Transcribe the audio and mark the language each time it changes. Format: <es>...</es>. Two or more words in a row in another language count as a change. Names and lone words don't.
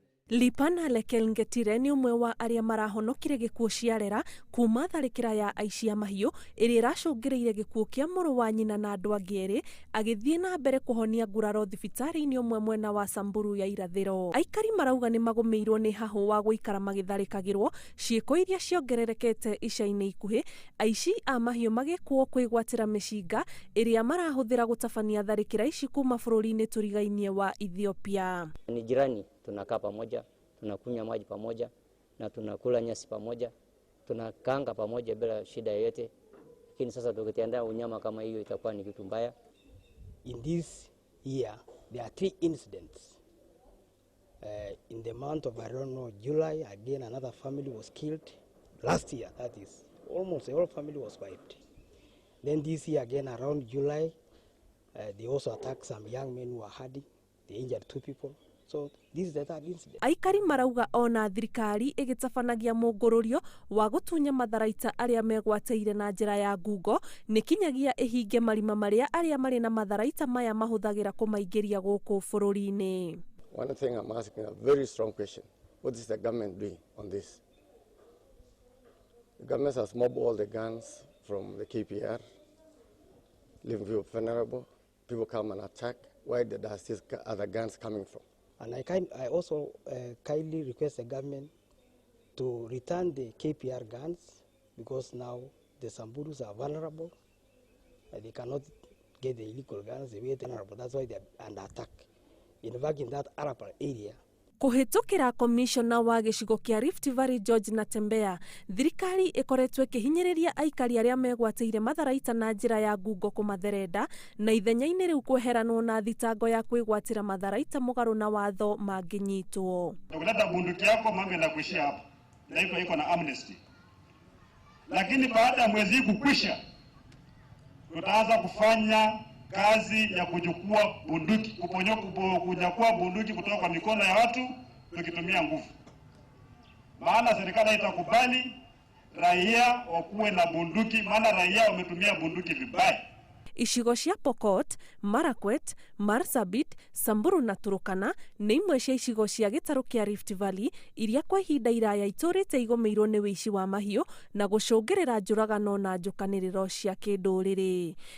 <ki>Lipana Lekelngetire ni umwe wa aria marahonokire gikuo ciarera kuma tharikira ya aici a mahiu iria iracungireire gikuo kia muru wa nyina na andu angi eri agithie na mbere kuhonia nguraro thibitari-ini umwe mwena wa Samburu ya irathiro. Aikari marauga ni magumirwo ni hahu wa guikara magitharikagirwo ciiko iria ciongererekete ica-ini ikuhi, aici a mahiu magikuo kwigwatira mishinga iria marahuthira gutabania tharikira ici kuma bururi-ini turigainie wa Ethiopia.</ki> <sw>Ni jirani, tunakaa pamoja, tunakunywa maji pamoja na tunakula nyasi pamoja, tunakanga pamoja bila shida yoyote. Lakini sasa tukitendea unyama kama hiyo itakuwa ni kitu mbaya.</sw> <en>In this year there are 3 incidents. In the month of, I don't know, July, again another family was killed. Last year, that is, almost the whole family was wiped. Then this year again around July, they also attacked some young men who were hiding. They injured 2 people. So this is the third incident.</en> <ki>Aikari marauga ona thirikari igitabanagia mungururio wa gutunya matharaita aria megwateire na njira ya ngungo ni kinyagia ihinge marima maria aria mari na matharaita maya mahuthagira kumaingiria guku bururi-ini.</ki> <en>One thing I'm asking a very strong question. What is the government doing on this? The government has mobbed all the guns from the KPR, leaving people vulnerable. People come and attack. Where does these other guns coming from? And I also kindly request the government to return the KPR guns, because now the Samburus are vulnerable. They cannot get the illegal guns, they are vulnerable. That's why they are under attack. In fact, in that Arapal area,</en> <ki>kuhitukira komishona wa gicigo kia Rift Valley George Natembea, thirikari ikoretwe kihinyiriria aikari aria megwateire matharaita na njira ya ngungo kumatherenda na ithenya-ini riu kweheranwo na thitango ya kwigwatira matharaita mugaru na watho manginyitwo.</ki> <sw>Ukileta bunduki yako mambo yanakuishia hapo. Na iko na amnesty. Lakini baada ya mwezi kukwisha, tutaanza kufanya kazi ya kuchukua bunduki, kunyakua bunduki kutoka kwa mikono ya watu tukitumia nguvu. Maana serikali haitakubali raia wakuwe na bunduki, maana raia wametumia bunduki vibaya.</sw> <ki>Icigo cia Pokot, Marakwet, Marsabit, Samburu na Turkana ni imwe cia icigo cia gitaru kia Rift Valley iria kwa ihinda iraya iturite igomeirwo ni wici wa mahiu na gucungirira njuragano na njukaniriro cia kinduriri.</ki>